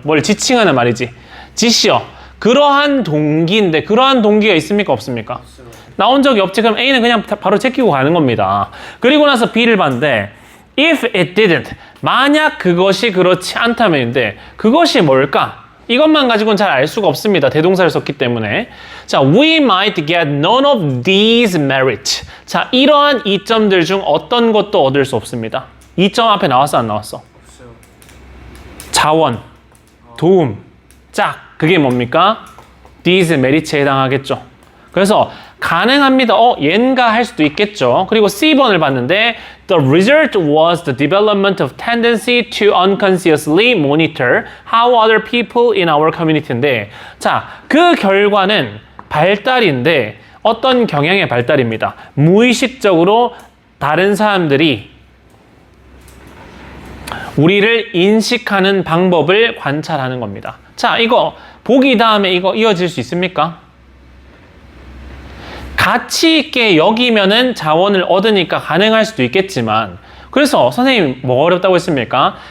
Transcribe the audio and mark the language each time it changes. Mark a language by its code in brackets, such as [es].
[ko] 뭘 지칭하는 말이지. 지시어. 그러한 동기인데, 그러한 동기가 있습니까? 없습니까? 나온 적이 없지. 그럼 A는 그냥 바로 제끼고 가는 겁니다. 그리고 나서 B를 봤는데, [en] if it didn't, [ko] 만약 그것이 그렇지 않다면인데, 그것이 뭘까? 이것만 가지고는 잘 알 수가 없습니다. 대동사를 썼기 때문에. [en] 자, we might get none of these merits. [ko] 자, 이러한 이점들 중 어떤 것도 얻을 수 없습니다. 이점 앞에 나왔어, 안 나왔어? 없어요. 자원, 도움, 짝. 그게 뭡니까? these merits에 해당하겠죠. 그래서 가능합니다. 옌가 할 수도 있겠죠. [en] 그리고 C번을 봤는데 the result was the development of tendency to unconsciously monitor how other people in our community인데, [ko] 자, 그 결과는 발달인데 어떤 경향의 발달입니다. 무의식적으로 다른 사람들이 우리를 인식하는 방법을 관찰하는 겁니다. 자, 이거 보기 다음에 이거 이어질 수 있습니까? 가치 있게 여기면은 자원을 얻으니까 가능할 수도 있겠지만, 그래서 선생님 뭐가 어렵다고 했습니까?